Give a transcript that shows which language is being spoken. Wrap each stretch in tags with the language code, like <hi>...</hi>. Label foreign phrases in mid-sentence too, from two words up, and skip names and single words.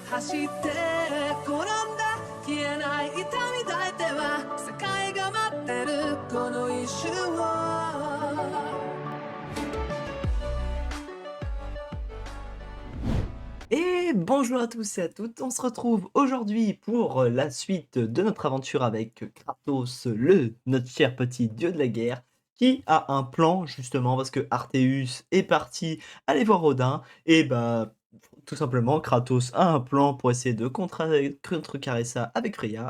<ja>して転んだ消えない痛み抱いては世界が待ってるこの一瞬を。</ja> <fr>Et bonjour à tous et à toutes, on se retrouve aujourd'hui pour la suite de notre aventure avec Kratos, notre cher petit dieu de la guerre, qui a un plan justement parce que Arthéus est parti aller voir Odin et bah tout simplement Kratos a un plan pour essayer de contrecarrer ça avec Freya.</fr>